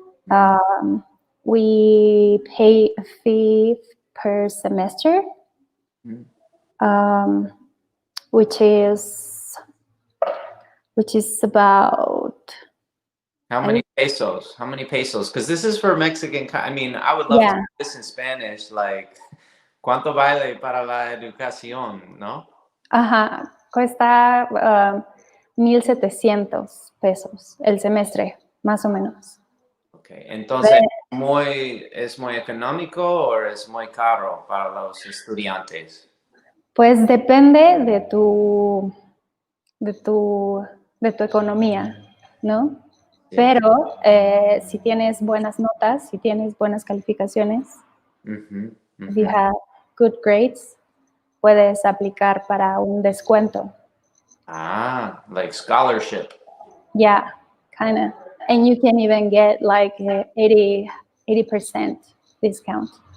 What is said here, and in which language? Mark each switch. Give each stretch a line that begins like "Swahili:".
English: Um, we pay a fee per semester, Mm. um, which is about, How I many would, pesos? How many pesos? Because this is for Mexican. I mean, I would love to yeah, do this in Spanish.
Spanish: Like, ¿cuánto vale para la educación? ¿No? ajá, cuesta 1,700 pesos el semestre, más o menos. Okay. Entonces, Ve- ¿es muy económico o es muy caro para los estudiantes? Pues depende de tu, de tu economía, ¿no? Sí. Pero si tienes buenas notas, si tienes buenas calificaciones, Ujú,
English: if you ujú. have good grades,
Spanish: puedes aplicar para un descuento.
English: Ah, like scholarship. Yeah, kind of. And you can even get like 80% discount.